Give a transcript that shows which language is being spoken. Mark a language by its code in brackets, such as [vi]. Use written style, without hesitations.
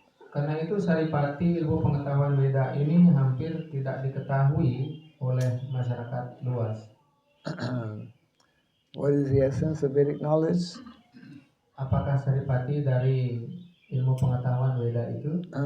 [id] Karena itu saripati ilmu pengetahuan Veda ini hampir tidak diketahui oleh masyarakat luas. [en] What is the essence of Vedic knowledge? [id] Apakah saripati dari ilmu pengetahuan Veda itu?